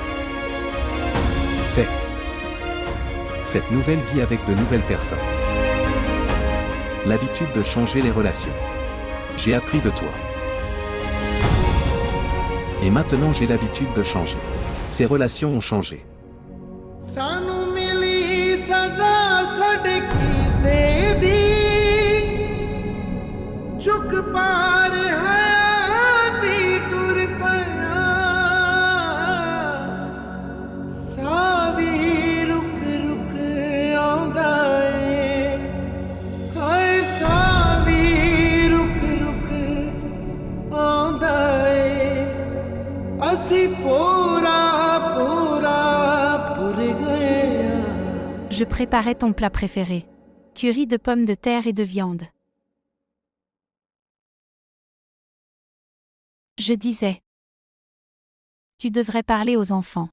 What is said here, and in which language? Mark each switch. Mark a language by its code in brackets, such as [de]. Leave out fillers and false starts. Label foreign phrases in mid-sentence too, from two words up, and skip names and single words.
[fr] C'est cette nouvelle vie avec de nouvelles personnes. L'habitude de changer les relations. J'ai appris de toi. Et maintenant j'ai l'habitude de changer. Ces relations ont changé. [pa] ਸਾਨੂੰ ਮਿਲੀ ਸਜ਼ਾ ਸਾਡੇ ਕੀਤੇ ਦੀ ਚੁੱਕ ਪਾਰ ਹਯਾਤੀ ਟੁਰ ਪਿਆ ਸਾਵੀ ਰੁਕ ਰੁਕ ਆਉਂਦਾ ਏ ਹਾਏ ਸਾਵੀ ਰੁਕ ਰੁਕ ਆਉਂਦਾ ਏ ਅਸੀਂ ਪੂਰਾ [fr] Je préparais ton plat préféré. Curry de pommes de terre et de viande. Je disais. Tu devrais parler aux enfants.